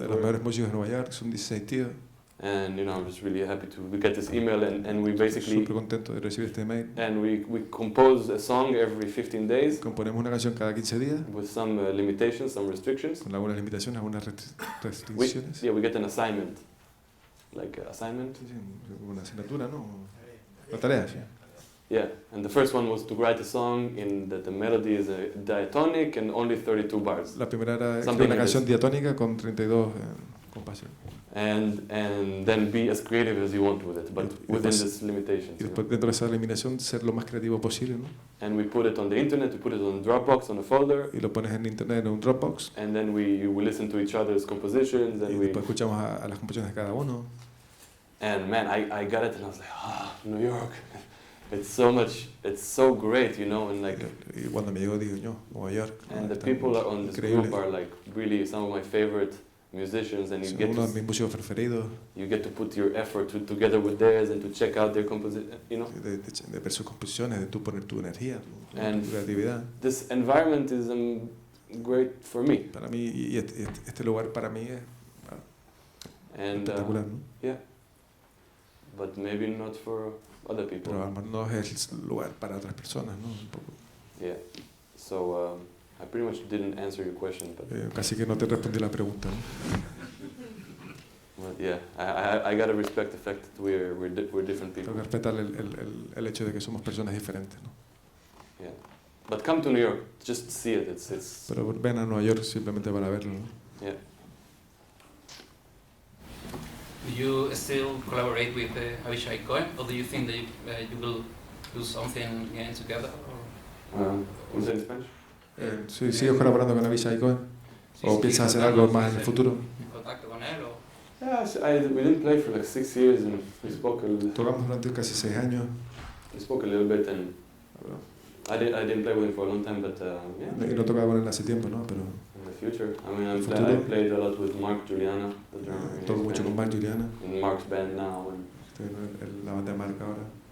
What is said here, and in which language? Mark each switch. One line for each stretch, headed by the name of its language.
Spanish: los mejores músicos de Nueva York, son 16 tíos.
English: And you know, I'm just really happy to get this email and we basically
Spanish: súper contento de recibir este email.
English: And we compose a song every 15 days.
Spanish: Componemos una canción cada 15 días.
English: With some limitations, some restrictions.
Spanish: Con algunas limitaciones, algunas restricciones.
English: We get an assignment. Like assignment.
Spanish: Sí, una asignatura, ¿no? Una tarea, sí.
English: Yeah, and the first one was to write a song in that the melody is a diatonic and only 32 bars.
Spanish: La primera era una canción diatónica con 32 compases.
English: And then be as creative as you want with it, but within this limitations.
Spanish: Y después dentro de esa limitación ser lo más creativo posible, ¿no?
English: And we put it on the internet, we put it on Dropbox, on a folder.
Spanish: Y lo pones en internet en un Dropbox.
English: And then we listen to each other's compositions. And
Spanish: y después escuchamos a las composiciones de cada uno.
English: And man, I got it and I was like, New York. It's so great, you know, and like.
Spanish: Y cuando me llegó digo yo, Nueva York.
English: And the people on this group are like really some of my favorite musicians, and you get
Spanish: uno de mis músicos preferidos.
English: You get to put your effort together with theirs and to check out their composition, you know.
Spanish: De ver sus composiciones, de tú poner tu energía, tu creatividad.
English: This environment is great for me.
Spanish: Para mí y este lugar para mí es espectacular, ¿no?
English: Yeah. But maybe not for other people.
Spanish: Pero no es el lugar para otras personas, ¿no? Un poco.
English: Yeah. So I pretty much didn't answer your question, but.
Spanish: Casi que no te respondí la pregunta, ¿no?
English: But yeah, I gotta respect the fact that we're different people.
Spanish: Tengo que respetar el hecho de que somos personas diferentes, ¿no?
English: Yeah. But come to New York, just see it. It's
Spanish: Pero ven a Nueva York simplemente para verlo, ¿no?
English: yeah. Do you still collaborate with Avishai Cohen, or do you think that you will do something again together? Was it in Spanish?
Spanish: Sí, ¿sigues colaborando con Avishai Cohen? ¿O piensas hacer algo más en el futuro? ¿Contacto con él?
English: Yeah, we didn't play for like 6 years, and we spoke a little.
Spanish: Tocamos durante casi 6 años.
English: We spoke a little bit, and I didn't play with him for a long time, but yeah.
Spanish: Y no tocaba con él hace tiempo, ¿no? Pero
English: In the future, I mean, I played a lot with Mark Juliana, the drummer.
Spanish: toco mucho con Mark Juliana.
English: In Mark's band now, and
Spanish: Estoy en la banda de Mark ahora.